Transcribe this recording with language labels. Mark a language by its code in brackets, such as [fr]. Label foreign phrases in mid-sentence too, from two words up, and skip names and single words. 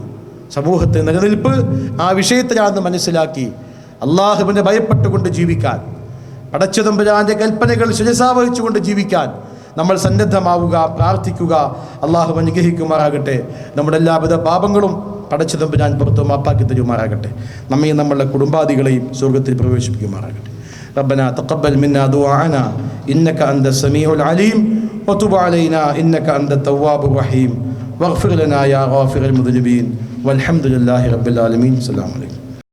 [ml] സമൂഹത്തെ നിലനിൽപ്പ് ആ വിഷയത്തിലാണെന്ന് മനസ്സിലാക്കി അള്ളാഹുവിനെ ഭയപ്പെട്ടുകൊണ്ട് ജീവിക്കാൻ, പടച്ചതമ്പുരാന്റെ കൽപ്പനകൾ ശിരസാവഹിച്ചുകൊണ്ട് ജീവിക്കാൻ നമ്മൾ സന്നദ്ധമാവുക, പ്രാർത്ഥിക്കുക. അള്ളാഹു അനുഗ്രഹിക്കുമാറാകട്ടെ. നമ്മുടെ എല്ലാവിധ പാപങ്ങളും പടച്ചതമ്പുരാൻ പുറത്തു മാപ്പാക്കി തരുമാറാകട്ടെ. നമ്മയും നമ്മളുടെ കുടുംബാദികളെയും സ്വർഗത്തിൽ പ്രവേശിപ്പിക്കുമാറാകട്ടെ. [ar] ربنا تقبل منا دعاءنا إنك أنت السميع العليم وتب علينا إنك أنت التواب الرحيم واغفر لنا يا غافر المذنبين والحمد لله رب العالمين. السلام عليكم.